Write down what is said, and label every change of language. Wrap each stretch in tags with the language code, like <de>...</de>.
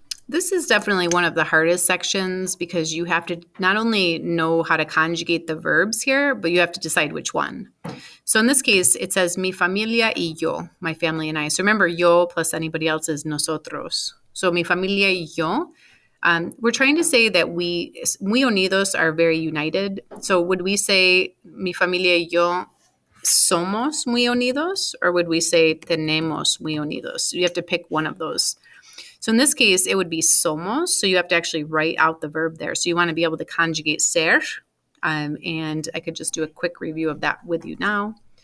<en>This is definitely one of the hardest sections because you have to not only know how to conjugate the verbs here, but you have to decide which one. So in this case, it says</en> <es>mi familia y yo,</es> <en>my family and I. So remember, yo plus anybody else is nosotros. So</en> <es>mi familia y yo.</es> <en>We're trying to say that we unidos are very united. So would we say</en> <es>mi familia y yo somos muy unidos,</es> <en>or would we say</en> <es>tenemos muy unidos?</es> <en>So you have to pick one of those. So in this case, it would be somos. So you have to actually write out the verb there. So you want to be able to conjugate ser. And I could just do a quick review of that with you now.</en>